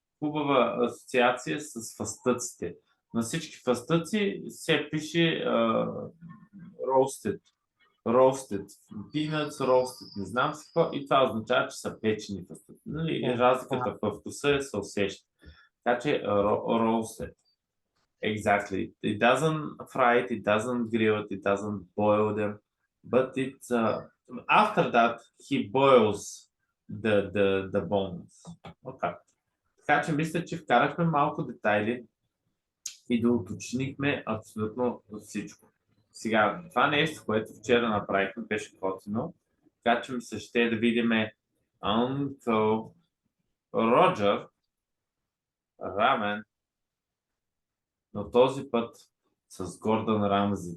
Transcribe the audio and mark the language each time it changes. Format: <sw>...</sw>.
<bg>Хубава асоциация с фастъците. На всички фастъци се пише roasted.</bg> <en>Roasted. Peanuts roasted.</en> <bg>Не знам си какво. И това означава, че са печени фастъци. Нали? Разликата в вкуса се усеща. Така че roasted.</bg> <en>Exactly. It doesn't fry it, it doesn't grill it, it doesn't boil them, but it's after that he boils the bones. Okay.</en> <bg>Така че мисля, че вкарахме малко детайли и да уточнихме абсолютно всичко. Сега, това нещо, което вчера направихме, беше готино, така че ми се ще да видим Uncle Roger рамен, но този път с Гордън Рамзи.</bg>